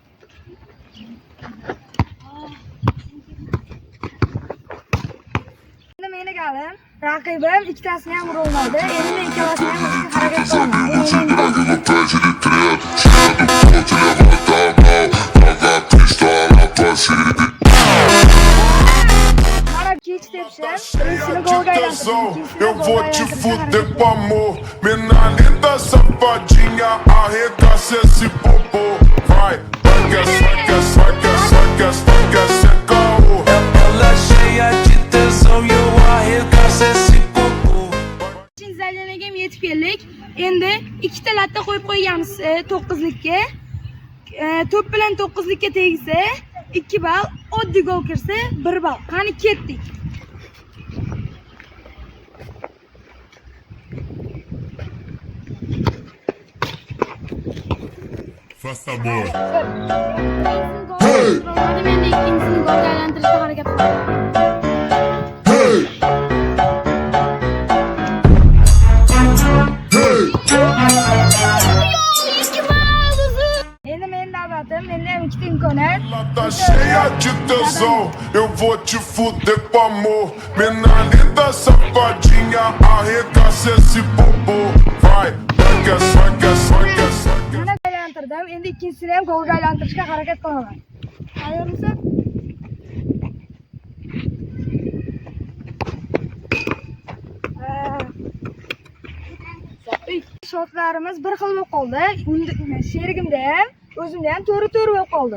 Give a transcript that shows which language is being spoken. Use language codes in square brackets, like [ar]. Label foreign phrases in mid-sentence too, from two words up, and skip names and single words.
[uz] Endi meni galim, raqibim ikkitasini ham ura olmadi. Endi men ikkalasini ham urishga harakat qilaman. [pt] Eu vou te fuder com amor. Mina linda, safadinha, arregaça esse popô. Vai, vai que é caô. Ela cheia de tesão e eu [uz] Endi ikkita latta qo'yib qo'yganmiz 9likka. To'p bilan 9likka tegsa 2 ball, oddiy gol kirsa 1 ball. Qani ketdik. [en] Faster boy. [uz] Men ikkinchisini golga aylantirishga harakat qilaman. Endi men navbatim, menda ham ikkita imkoniyat. [pt] Tá cheia de tesão, eu vou te fuder com amor. Mina linda, safadinha, arregaça esse popô. Vai, vai. [uz] Mana aylantirdim. Endi ikkinchisini ham golga aylantirishga harakat qilaman. Tayyormisan? Shotlarimiz bir xil bo'lib qoldi. Sherigimda ham, o'zimda ham to'g'ri bo'lib qoldi.